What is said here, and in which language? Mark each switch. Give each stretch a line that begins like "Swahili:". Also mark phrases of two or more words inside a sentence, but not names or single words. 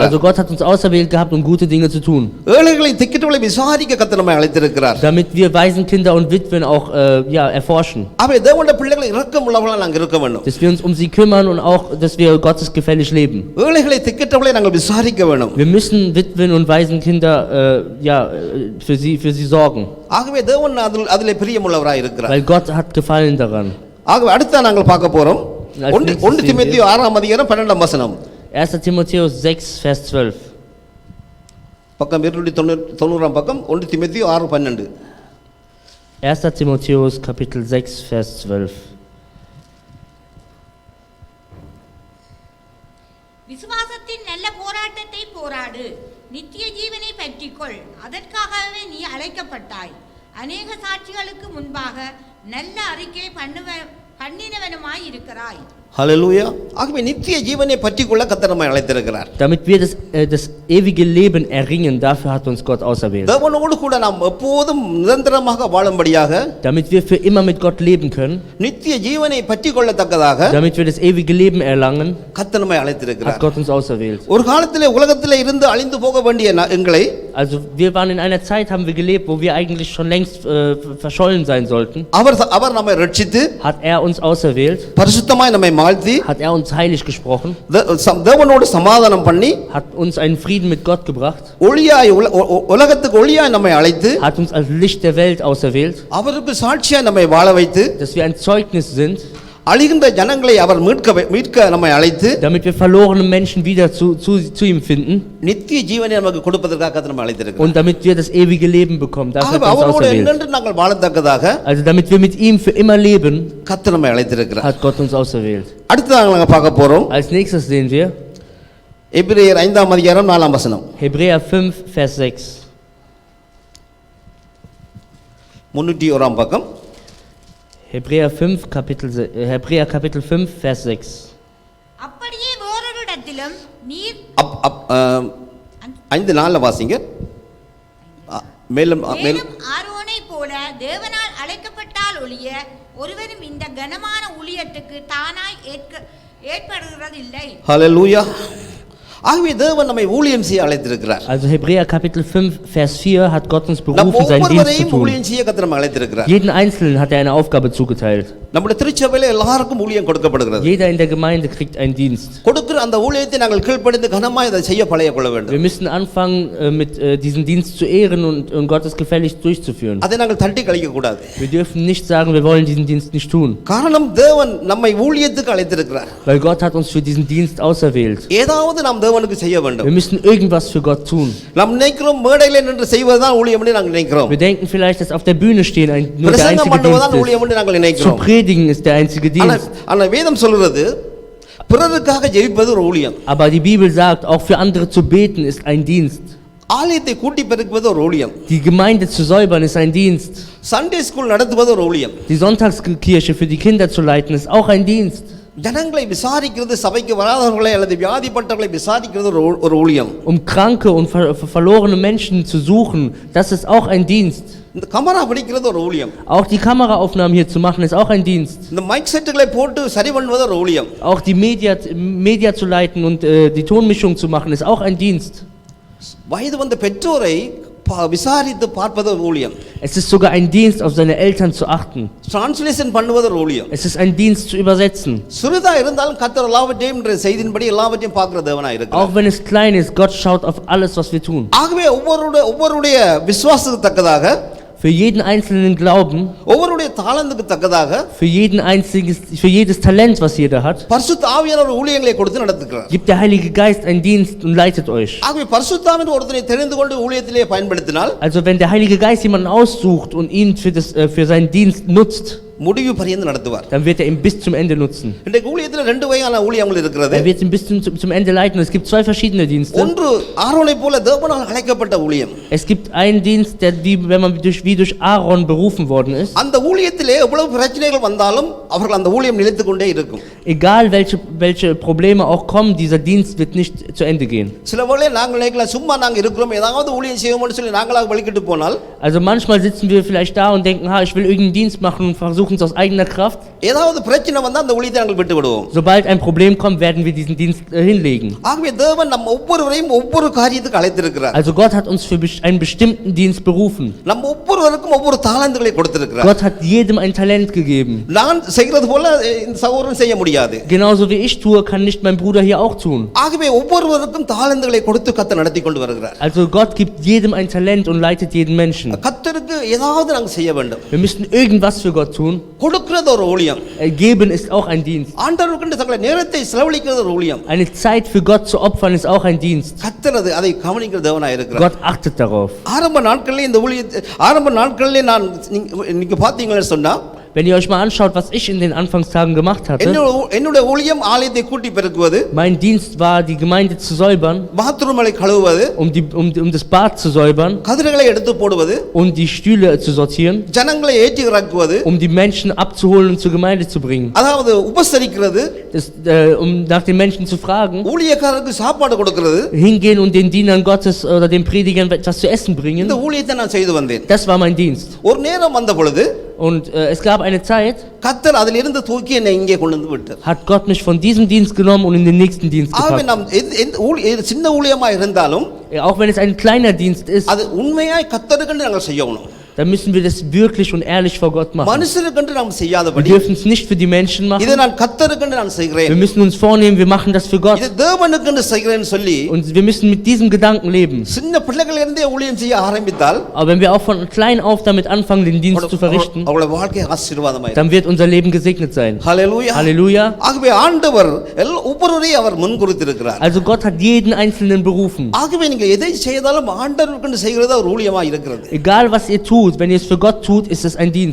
German: Also Gott hat uns auserwählt gehabt, um gute Dinge zu tun.
Tamil: ஏழைகளை திக்கற்றவர்களை விசாரிக்க கர்த்தர் நம்மை அழைத்திருக்கிறார்.
German: Damit wir Waisenkinder und Witwen auch erforschen.
Tamil: ஆகவே தேவனுடைய பிள்ளைகளை இரக்கமுள்ளவர்களாக நாங்கள் இருக்க வேண்டும்.
German: Dass wir uns um sie kümmern und auch, dass wir Gottes gefällig leben.
Tamil: ஏழைகளை திக்கற்றவர்களை நாங்கள் விசாரிக்க வேண்டும்.
German: Wir müssen Witwen und Waisenkinder für sie sorgen.
Tamil: ஆகவே தேவன் அதிலே பிரியமுள்ளவராய் இருக்கிறார்.
German: Weil Gott hat Gefallen daran.
Tamil: ஆகவே அடுத்து நாங்கள் பார்க்க போறோம் 1 தீமோத்தேயு 6ஆம் அதிகாரம் 12ஆம் வசனம்.
German: 1. Timotheus 6, Vers 12.
Tamil: பக்கம் 290ஆம் பக்கம் 1 தீமோத்தேயு 6:12.
German: 1. Timotheus Kapitel 6, Vers 12.
Tamil: விசுவாசத்தின் நல்ல போராட்டத்தை போராடு, நித்திய ஜீவனை பற்றிக்கொள், அதற்காகவே நீ அழைக்கப்பட்டாய். அநேக சாட்சிகளுக்கு முன்பாக நல்ல அறிக்கை பண்ணினவனுமாய் இருக்கிறாய். ஹல்லேலூயா. ஆகவே நித்திய ஜீவனை பற்றிக்கொள்ள கர்த்தர் நம்மை அழைத்திருக்கிறார்.
German: Damit wir das ewige Leben erringen, dafür hat uns Gott auserwählt.
Tamil: தேவனோடு கூட நாம் எப்போதும் நிரந்தரமாக வாழும்படியாக,
German: damit wir für immer mit Gott leben können,
Tamil: நித்திய ஜீவனை பற்றிக்கொள்ளத்தக்கதாக,
German: damit wir das ewige Leben erlangen,
Tamil: கர்த்தர் நம்மை அழைத்திருக்கிறார்.
German: hat Gott uns auserwählt.
Tamil: ஒரு காலத்திலே உலகத்திலே இருந்து அழிந்து போக வேண்டிய எங்களை,
German: also wir waren in einer Zeit, haben wir gelebt, wo wir eigentlich schon längst verschollen sein sollten.
Tamil: அவர் நம்மை ரட்சித்து,
German: hat uns auserwählt,
Tamil: பரிசுத்தமாய் நம்மை வாழ்த்தி,
German: hat uns heilig gesprochen,
Tamil: தேவனோடு சமாதானம் பண்ணி,
German: hat uns einen Frieden mit Gott gebracht,
Tamil: ஒளியாய் உலகத்துக்கு ஒளியாய் நம்மை அழைத்து,
German: hat uns als Licht der Welt auserwählt,
Tamil: அவருக்கு சாட்சியாய் நம்மை வாழ வைத்து,
German: dass wir ein Zeugnis sind,
Tamil: அழிகின்ற ஜனங்களை அவர் மீட்க நம்மை அழைத்து,
German: damit wir verlorene Menschen wieder zu ihm finden,
Tamil: நித்திய ஜீவனை நமக்கு கொடுப்பதற்காக கர்த்தர் நம்மை அழைத்திருக்கிறார்.
German: und damit wir das ewige Leben bekommen, dafür hat er uns
Tamil: அவரோடு
German: auserwählt.
Tamil: என்னென்று நாங்கள் வாழத்தக்கதாக,
German: Also damit wir mit ihm für immer leben,
Tamil: கர்த்தர் நம்மை அழைத்திருக்கிறார்.
German: hat Gott uns auserwählt.
Tamil: அடுத்து நாங்கள் பார்க்க போறோம்,
German: Als nächstes sehen wir
Tamil: எபிரேயர் 5ஆம் அதிகாரம் 4ஆம் வசனம்.
German: Hebräer 5, Vers 6.
Tamil: 301ஆம் பக்கம்.
German: Hebräer Kapitel 5, Vers 6.
Tamil: அப்படியே வேறொரு இடத்திலும் நீர் ஐந்து நாளில் வாசிங்க. மேலும் மேலும் ஆரோனை போல தேவனால் அழைக்கப்பட்டால் ஒழிய ஒருவரும் இந்த கனமான ஊழியத்துக்கு தானாய் ஏற்படுகிறதில்லை. ஹல்லேலூயா. ஆகவே தேவன் நம்மை ஊழியம் செய்ய அழைத்திருக்கிறார்.
German: Also Hebräer Kapitel 5 Vers 4 hat Gott uns
Tamil: நம்ம
German: berufen, seinen Dienst zu
Tamil: ஒவ்வொருவரையும்
German: tun.
Tamil: ஊழியம் செய்ய கர்த்தர் நம்மை அழைத்திருக்கிறார்.
German: Jeden Einzelnen hat er eine Aufgabe zugeteilt.
Tamil: நம்முடைய திருச்சபையில எல்லாருக்கும் ஊழியம் கொடுக்கப்படுகிறது.
German: Jeder in der Gemeinde kriegt einen Dienst.
Tamil: கொடுக்கிற அந்த ஊழியத்தை நாங்கள் கீழ்ப்படிந்து கனமாய் அதை செய்ய பழகிக்கொள்ள வேண்டும்.
German: Wir müssen anfangen, mit diesen Dienst zu ehren und Gottes gefälligst durchzuführen.
Tamil: அதை நாங்கள் தட்டி கழிக்க கூடாது.
German: Wir dürfen nicht sagen, wir wollen diesen Dienst nicht tun.
Tamil: காரணம் தேவன் நம்மை ஊழியத்துக்கு அழைத்திருக்கிறார்.
German: Weil Gott hat uns für diesen Dienst auserwählt.
Tamil: ஏதாவது நாம் தேவனுக்கு செய்ய வேண்டும்.
German: Wir müssen irgendwas für Gott tun.
Tamil: நாம் நினைக்கிறோம் மேடையில நின்று செய்வதுதான் ஊழியம் என்று நாங்கள் நினைக்கிறோம்.
German: Wir denken vielleicht, dass auf der Bühne stehen nur der
Tamil: பிரசங்கம்
German: einzige
Tamil: பண்ணுவதுதான்
German: Dienst
Tamil: ஊழியம் என்று நாங்கள்
German: ist. Zu
Tamil: நினைக்கிறோம்.
German: predigen ist der einzige Dienst.
Tamil: ஆனா வேதம் சொல்கிறது பிறருக்காக ஜெபிப்பது ஒரு ஊழியம்.
German: Aber die Bibel sagt, auch für andere zu beten ist ein Dienst.
Tamil: ஆலயத்தை கூட்டி பெருக்குவது ஒரு ஊழியம்.
German: Die Gemeinde zu säubern ist ein Dienst.
English: Sunday School
Tamil: நடத்துவது ஒரு ஊழியம்.
German: Die Sonntagskirche für die Kinder zu leiten ist auch ein Dienst.
Tamil: ஜனங்களை விசாரிக்கிறது, சபைக்கு வராதவர்களை அல்லது வியாதிப்பட்டவர்களை விசாரிக்கிறது ஒரு ஊழியம்.
German: Kranke und verlorene Menschen zu suchen, das ist auch ein Dienst.
Tamil: இந்த கமரா பிடிக்கிறது ஒரு ஊழியம்.
German: Auch die Kameraaufnahmen hier zu machen ist auch ein Dienst.
Tamil: இந்த மைக் செட்டுகளை போட்டு சரி பண்ணுவது ஒரு ஊழியம்.
German: Auch die Media zu leiten und die Tonmischung zu machen ist auch ein Dienst.
Tamil: வயது வந்த பெற்றோரை விசாரித்து பார்ப்பது ஒரு ஊழியம்.
German: Es ist sogar ein Dienst, auf seine Eltern zu achten.
Tamil: டிரான்ஸ்லேஷன் பண்ணுவது ஒரு ஊழியம்.
German: Es ist ein Dienst zu übersetzen.
Tamil: சிறிதா இருந்தாலும் கர்த்தர் எல்லாவற்றையும் செய்தின்படி எல்லாவற்றையும் பார்க்கிற தேவனாய் இருக்கிறார்.
German: Auch wenn es klein ist, Gott schaut auf alles, was wir tun.
Tamil: ஆகவே ஒவ்வொருடைய விசுவாசத்துக்கு தக்கதாக,
German: Für jeden einzelnen Glauben,
Tamil: ஒவ்வொருடைய தாளந்துக்கு தக்கதாக,
German: für jedes Talent, was jeder hat,
Tamil: பரிசுத்த ஆவியானவர் ஊழியங்களை கொடுத்து நடத்துகிறார்.
German: gibt der Heilige Geist einen Dienst und leitet euch.
Tamil: ஆகவே பரிசுத்த ஆவியானவர் ஒருத்தனை தெரிந்து கொண்டு ஊழியத்திலே பயன்படுத்தினால்,
German: Also wenn der Heilige Geist jemanden aussucht und ihn für seinen Dienst nutzt,
Tamil: முடிவு பரியந்து நடத்துவார்.
German: dann wird er ihn bis zum Ende nutzen.
Tamil: இன்றைக்கு ஊழியத்தில் ரெண்டு வகையான ஊழியங்கள் இருக்கிறது.
German: Er wird ihn bis zum Ende leiten. Es gibt zwei verschiedene Dienste.
Tamil: ஒன்று ஆரோனை போல தேவனால் அழைக்கப்பட்ட ஊழியம்.
German: Es gibt einen Dienst, der wenn man wie durch Aaron berufen worden ist.
Tamil: அந்த ஊழியத்திலே எவ்வளவு பிரச்சனைகள் வந்தாலும் அவர்கள் அந்த ஊழியம் நிலைத்துக் கொண்டே இருக்கும்.
German: Egal welche Probleme auch kommen, dieser Dienst wird nicht zu Ende gehen.
Tamil: சில வேளை நாங்கள் நினைக்கலாம் சும்மா நாங்கள் இருக்கிறோம் ஏதாவது ஊழியம் செய்வோம்னு சொல்லி நாங்களாக வலிக்கிட்டு போனால்,
German: Also manchmal sitzen wir vielleicht da und denken, ich will irgendeinen Dienst machen und versuchen es aus eigener Kraft.
Tamil: ஏதாவது பிரச்சனை வந்தா அந்த ஊழியத்தை நாங்கள் விட்டு விடுவோம்.
German: Sobald ein Problem kommt, werden wir diesen Dienst hinlegen.
Tamil: ஆகவே தேவன் நம்ம ஒவ்வொருவரையும் ஒவ்வொரு காரியத்துக்கு அழைத்திருக்கிறார்.
German: Also Gott hat uns für einen bestimmten Dienst berufen.
Tamil: நம்ம ஒவ்வொருவருக்கும் ஒவ்வொரு தாளந்துகளை கொடுத்திருக்கிறார்.
German: Gott hat jedem ein Talent gegeben.
Tamil: நான் செய்கிறது போல இந்த சகோதரன் செய்ய முடியாது.
German: Genauso wie ich tue, kann nicht mein Bruder hier auch tun.
Tamil: ஆகவே ஒவ்வொருவருக்கும் தாளந்துகளை கொடுத்து கர்த்தர் நடத்தி கொண்டு வருகிறார்.
German: Also Gott gibt jedem ein Talent und leitet jeden Menschen.
Tamil: கர்த்தருக்கு ஏதாவது நாங்கள் செய்ய வேண்டும்.
German: Wir müssen irgendwas für Gott tun.
Tamil: கொடுக்கிறது ஒரு ஊழியம்.
German: Geben ist auch ein Dienst.
Tamil: ஆண்டவருக்கு தங்களை நேரத்தை செலவழிக்கிறது ஒரு ஊழியம்.
German: Eine Zeit für Gott zu opfern ist auch ein Dienst.
Tamil: கர்த்தர் அதை கவனிக்கிற தேவனாய் இருக்கிறார்.
German: Gott achtet darauf.
Tamil: ஆரம்ப நாட்களிலே நான் நீங்க பாத்தீங்கன்னு சொன்னா,
German: Wenn ihr euch mal anschaut, was ich in den Anfangstagen gemacht hatte,
Tamil: என்னுடைய ஊழியம் ஆலயத்தை கூட்டி பெருக்குவது,
German: mein Dienst war, die Gemeinde zu säubern,
Tamil: பாத்ரூம்களை கழுவுவது,
German: um das Bad zu säubern,
Tamil: கதிர்களை எடுத்து போடுவது,
German: die Stühle zu sortieren,
Tamil: ஜனங்களை ஏற்றி இறக்குவது,
German: die Menschen abzuholen und zur Gemeinde zu bringen,
Tamil: அதாவது உபசரிக்கிறது,
German: nach den Menschen zu fragen,
Tamil: ஊழியக்காரருக்கு சாப்பாடு கொடுக்கிறது,
German: hingehen und den Dienern Gottes oder den Predigern etwas zu essen bringen.
Tamil: இந்த ஊழியத்தை நான் செய்து வந்தேன்.
German: Das war mein Dienst.
Tamil: ஒரு நேரம் வந்த பொழுது,
German: Und es gab eine Zeit,
Tamil: கர்த்தர் அதிலிருந்து தூக்கி என்னை இங்கே கொண்டு வந்து விட்டார்.
German: hat Gott mich von diesem Dienst genommen und in den nächsten Dienst
Tamil: ஆகவே
German: gepackt.
Tamil: நாம் சின்ன ஊழியமா இருந்தாலும்,
German: Auch wenn es ein kleiner Dienst ist,
Tamil: அது உண்மையாய் கர்த்தருக்கு நாங்கள் செய்யணும்.
German: dann müssen wir das wirklich und ehrlich vor Gott machen.
Tamil: மனுஷருக்கு நாம்
German: Wir
Tamil: செய்யாதபடி,
German: dürfen es nicht für die Menschen
Tamil: இதை
German: machen.
Tamil: நான் கர்த்தருக்கு நான் செய்கிறேன்,
German: Wir müssen uns vornehmen, wir machen das für Gott.
Tamil: இது தேவனுக்கு செய்கிறேன்னு சொல்லி
German: Und wir müssen mit diesem Gedanken leben.
Tamil: சின்ன பிள்ளைகள் இருந்தே ஊழியம் செய்ய ஆரம்பித்தால்,
German: Aber wenn wir auch von klein auf damit anfangen, den Dienst zu verrichten,
Tamil: அவளுடைய வாழ்க்கை ஆசீர்வாதமாயிருக்கும்.
German: dann wird unser Leben gesegnet sein.
Tamil: ஹல்லேலூயா.
German: Halleluja.
Tamil: ஆகவே ஆண்டவர் ஒவ்வொருவரையும் அவர் முன்குறித்திருக்கிறார்.
German: Also Gott hat jeden Einzelnen berufen.
Tamil: ஆகவே நீங்க எதை செய்தாலும் ஆண்டவருக்கு செய்கிறது ஒரு ஊழியமா இருக்கிறது.
German: Egal was ihr tut, tut, wenn ihr es für Gott tut, ist es ein Dienst.